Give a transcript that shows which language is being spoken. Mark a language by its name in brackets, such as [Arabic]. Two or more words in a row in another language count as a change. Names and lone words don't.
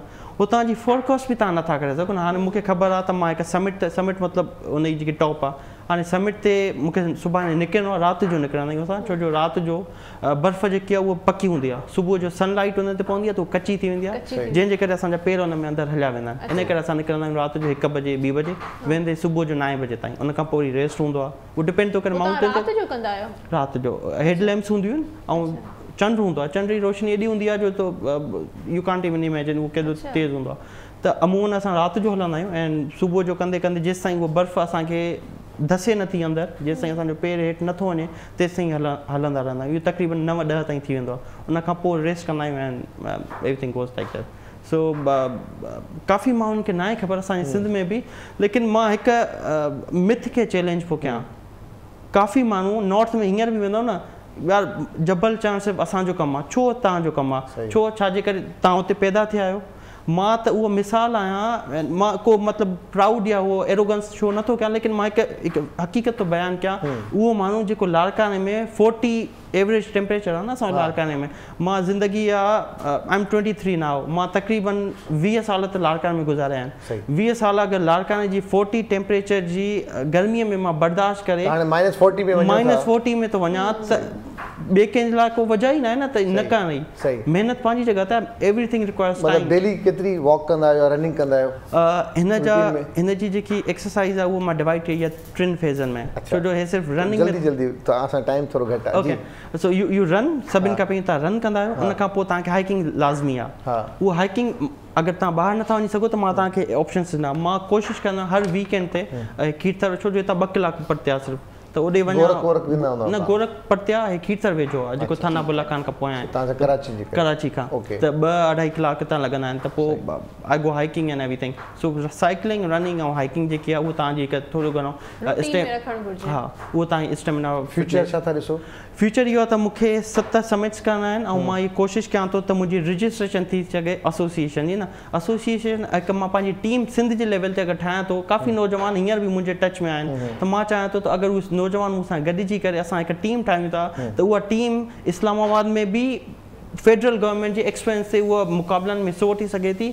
[Sindhi] हुतां जी फोरकास्ट बि तव्हां नथा करे सघो न. हाणे मूंखे ख़बर आहे त मां हिकु समिट मतिलबु उनजी जेकी टॉप आहे हाणे समिट ते मूंखे सुभाणे निकिरणो आहे, राति जो निकिरंदा आहियूं असां, छो जो राति जो बर्फ़ जेकी आहे उहा पकी हूंदी आहे, सुबुह जो सनलाइट हुन ते पवंदी आहे त उहा कची थी वेंदी आहे, जंहिंजे करे असांजा पेर हुन में अंदरि हलिया वेंदा आहिनि। इन करे असां निकिरंदा आहियूं राति जो 1 बजे 2 बजे, वेंदे सुबुह जो 9 बजे ताईं, उन खां पोइ वरी रेस्ट हूंदो आहे। उहो डिपेंड थो करे माउंटेन ते। राति जो [English] head lamps [Sindhi] हूंदियूं आहिनि ऐं चंड हूंदो आहे, चंड जी रोशनी एॾी हूंदी आहे जो त [English] you can't even imagine [Sindhi] उहो केॾो तेज़ हूंदो आहे। त अमूमन असां राति जो हलंदा आहियूं ऐं सुबुह जो कंदे कंदे जेसि ताईं उहा बर्फ़ असांखे धसे नथी अंदरि, जेसि ताईं असांजो पेर हेठि नथो वञे तेसि ताईं हलंदा रहंदा आहियूं। इहो तक़रीबन 9-10 ताईं थी वेंदो आहे, उन खां पोइ रेस्ट कंदा आहियूं ऐं [English] everything goes like that. [Sindhi] सो काफ़ी माण्हुनि खे न आहे ख़बर असांजे सिंध में बि, लेकिन मां हिकु मिथ खे चैलेंज पियो कयां। काफ़ी माण्हू नॉर्थ में हींअर बि वेंदव न, यार जबल चढ़णु सिर्फ़ु असांजो कमु आहे, छो तव्हांजो कमु आहे, छो छाजे करे तव्हां हुते पैदा थिया आहियो। मां त उहो मिसाल आहियां, मां को मतिलबु प्राउड या उहो [English] arrogance show [Sindhi] नथो कयां, लेकिन मां हिकु हक़ीक़त थो बयानु कयां। उहो माण्हू जेको लाड़काने में 40 [English] average temperature [Sindhi] आहे न असांजे लाड़काने में, मां ज़िंदगी आहे [English] I am 23 now, [Sindhi] मां तक़रीबन 20 साल त लाड़काने में गुज़ारिया आहिनि। 20 साल अगरि लाड़काने जी 40 टेम्परेचर जी गर्मीअ में मां बर्दाश्त करे -40 में थो वञा त ॿिए कंहिंजे लाइ को वजह ई न आहे न, त न करण जी महिनत पंहिंजी जॻह ते, [English] Everything requires time. [Sindhi] डेली केतिरी वॉक कंदा आहियो, रनिंग कंदा आहियो? हिन जी जेकी एक्सरसाइज़ आहे उहो मां डिवाइड कई आहे 3 फेज़नि में, छो जो हे सिर्फ़ु रनिंग में जल्दी त असां टाइम थोरो घटि आहे। [English] OK, so you run, [Sindhi] सभिनि खां पहिरीं तव्हां रन कंदा आहियो, उन खां पोइ तव्हांखे हाइकिंग लाज़मी आहे। उहा हाइकिंग अगरि तव्हां ॿाहिरि नथा वञी सघो त मां तव्हांखे ऑप्शन्स ॾिना। मां कोशिशि कंदा हर वीकेंड ते कीर्तर, छो जो हितां 2 कलाक परते आहे सिर्फ़ु, त ओॾे वञा न, गोरख परते आहे, कीर्तर वेझो आहे जेको थाना बुर्ला खान खां पोयां आहे, कराची खां, त 2-2.5 कलाक हितां लॻंदा आहिनि। त पोइ [English] I go hiking and everything. [Sindhi] सो [English] cycling, running [Sindhi] ऐं हाइकिंग जेकी आहे उहो तव्हांजी हिकु थोरो घणो हा उहो तव्हांजी स्टेमिना। फ्यूचर छा था ॾिसो? फ्यूचर इहो आहे त मूंखे 7 समिट्स करणा आहिनि ऐं मां इहा कोशिशि कयां थो त मुंहिंजी रजिस्ट्रेशन थी सघे एसोसिएशन जी, न एसोसिएशन हिकु मां पंहिंजी टीम सिंध जे लेवल ते अगरि ठाहियां थो, काफ़ी नौजवान हींअर बि मुंहिंजे टच में आहिनि, त मां चाहियां थो त अगरि उहे नौजवान मूंसां गॾिजी करे असां हिकु टीम ठाहियूं था त उहा टीम इस्लामाबाद में बि [English] federal government [Sindhi] जे एक्सपेंस ते उहा मुक़ाबलनि में सो वठी सघे थी।